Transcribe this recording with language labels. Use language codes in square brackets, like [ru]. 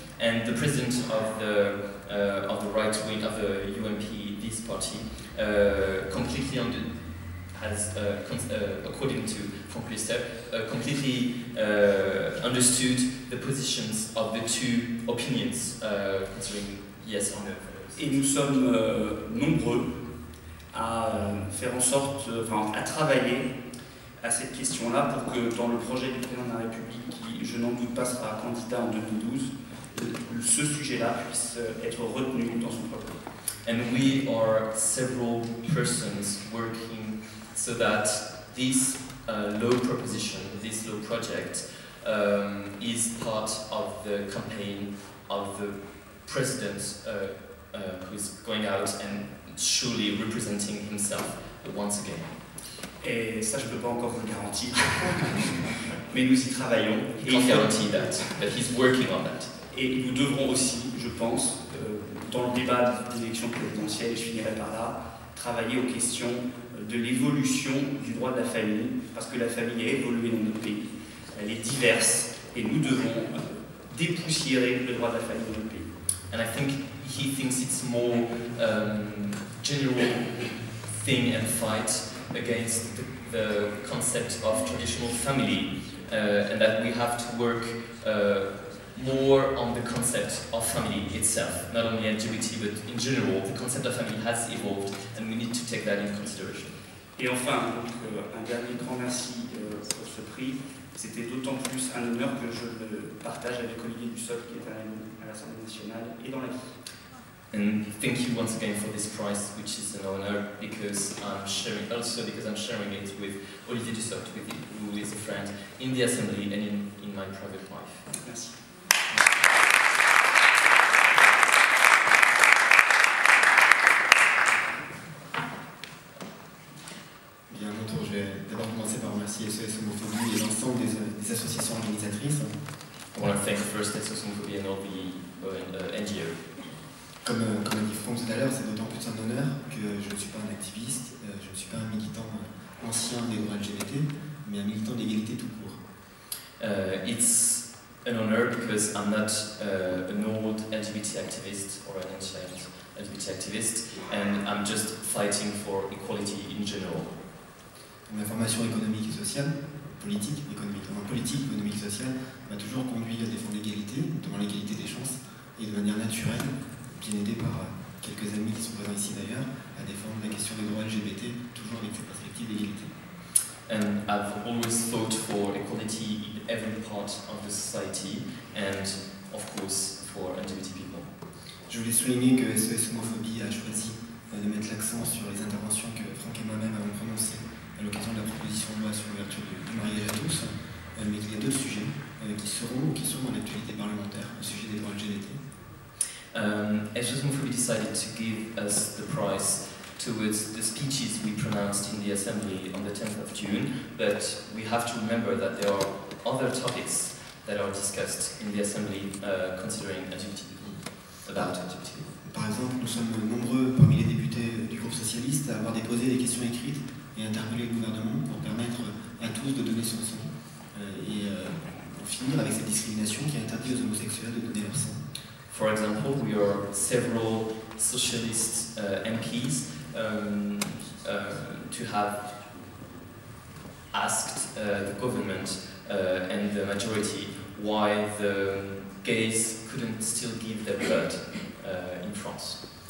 [en] And the president of the right wing of the UMP, this party, completely has, according to Frank Lister, completely understood the positions of the two opinions concerning yes or no. [fr] Et nous sommes nombreux à faire en sorte, à travailler à cette question-là pour que dans le projet du président de la République, qui je n'en doute pas sera candidat en 2012, ce sujet-là puisse être retenu dans son programme. [en] And we are several persons working so that this law proposition, this law project, is part of the campaign of the president who is going out and surely representing himself once again. [fr] Et ça, je ne peux pas encore vous le garantir, mais nous y travaillons. [en] He can't guarantee that, but he's working on that. [fr] Et nous devrons aussi, je pense, dans le débat des élections présidentielles, et je finirai par là, travailler aux questions de l'évolution du droit de la famille, parce que la famille a évolué dans notre pays, elle est diverse, et nous devons dépoussiérer le droit de la famille dans notre pays. [en] And I think he thinks it's more general thing and fight against the concept of traditional family, and that we have to work more on the concept of family itself, not only LGBT, but in general, the concept of family has evolved, and we need to take that into consideration. [fr] Et enfin, donc, un dernier grand merci pour ce prix. C'était d'autant plus un honneur que je le partage avec Olivier Dussopt, qui est un ami à l'Assemblée nationale et dans la vie. [en] And thank you once again for this prize, which is an honor because I'm sharing it with Olivier Dussopt, who is a friend in the Assembly and in my private life. [fr] Merci. Bien, à mon tour, je vais d'abord commencer par remercier SOS Homophobie et l'ensemble des associations organisatrices. [en] I want to thank first SOS Homophobie and all the NGO. [fr] Comme a dit Franck tout à l'heure, c'est d'autant plus un honneur que je ne suis pas un activiste, je ne suis pas un militant ancien des droits LGBT, mais un militant d'égalité tout court. [en] It's an honor because I'm not an old LGBT activist or an ancient LGBT activist, and I'm just fighting for equality in general. [fr] Ma formation économique et sociale, politique, économique et sociale, m'a toujours conduit à défendre l'égalité, notamment l'égalité des chances, et de manière naturelle, bien aidé par quelques amis qui sont présents ici d'ailleurs, à défendre la question des droits LGBT, toujours avec cette perspective d'égalité. [en] And I've always fought for equality in every part of the society, and of course for LGBT people. [fr] Je voulais souligner que SOS Homophobie a choisi de mettre l'accent sur les interventions que Franck et moi-même avons prononcées à l'occasion de la proposition de loi sur l'ouverture du mariage à tous, mais qu'il y a d'autres sujets qui seront dans l'actualité parlementaire, au sujet des droits LGBT. [en] SOS Homophobie decided to give us the prize towards the speeches we pronounced in the Assembly on the 10th of June, but we have to remember that there are other topics that are discussed in the Assembly considering LGBT people, about LGBT people. [fr] Par exemple, nous sommes nombreux parmi les députés du groupe socialiste à avoir déposé des questions écrites et interpellé le gouvernement pour permettre à tous de donner son sang et en finir avec cette discrimination qui interdit aux homosexuels de donner leur sang. [en] For example, we are several socialist MPs to have asked the government and the majority why the gays couldn't still give their blood in France.